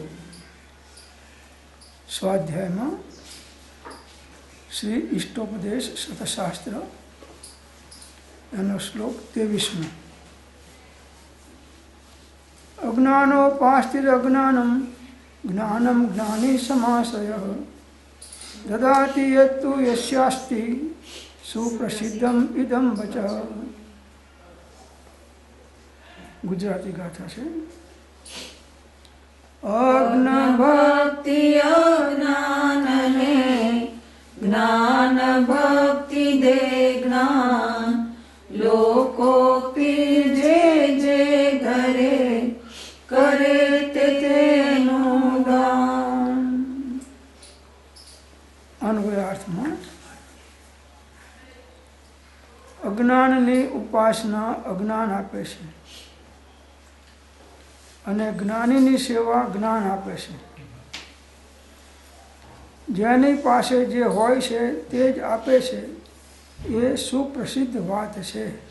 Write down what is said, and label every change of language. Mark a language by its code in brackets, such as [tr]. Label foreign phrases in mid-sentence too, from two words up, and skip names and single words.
[gu] સ્વાધ્યાય માં શ્રી ઇષ્ટોપદેશ શતશાસ્ત્ર એનો શ્લોક 23 માં [sa] अज्ञानोपास्तिरज्ञानं ज्ञानं ज्ञानी समाशयः ददाति यत्तु यस्यास्ति सुप्रसिद्धम इदम वचः। [gu] ગુજરાતી ગાથા છે અજ્ઞ ભક્તિ અજ્ઞાન છે જ્ઞાન ભક્તિ દે જ્ઞાન લોકોક્તિ જે જે ઘરે કરે તેનું દાન। અન્વયાર્થમાં અજ્ઞાનની ઉપાસના અજ્ઞાન આપે છે અને જ્ઞાનીની સેવા જ્ઞાન આપે છે. જેની પાસે જે હોય છે તે જ આપે છે એ સુપ્રસિદ્ધ વાત છે.